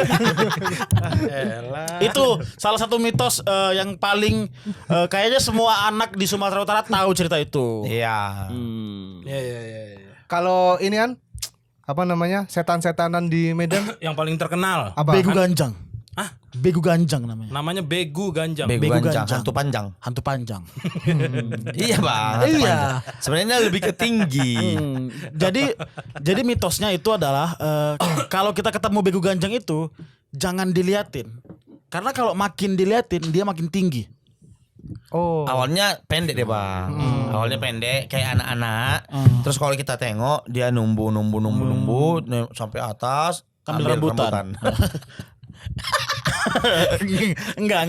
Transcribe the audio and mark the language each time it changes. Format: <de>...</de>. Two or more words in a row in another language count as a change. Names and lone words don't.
<id>Itu salah satu mitos yang paling kayaknya semua anak di Sumatera Utara tahu cerita itu. Iya. Iya. Kalau ini kan apa namanya? Setan-setanan di Medan Yang paling terkenal apa? Begu Ganjang. Hah? Begu Ganjang namanya. namanya Begu Ganjang. Begu Begu ganjang, ganjang. hantu panjang. Hantu panjang. Iya bang. hantu Iya. panjang. Sebenarnya lebih ke tinggi. Jadi mitosnya itu adalah kalau kita ketemu begu ganjang itu jangan diliatin. Karena kalau makin diliatin dia makin tinggi. Oh. Awalnya pendek deh bang. Awalnya pendek kayak anak-anak. Terus kalau kita tengok dia numbu sampai atas. Ambil rambutan. enggak.</id>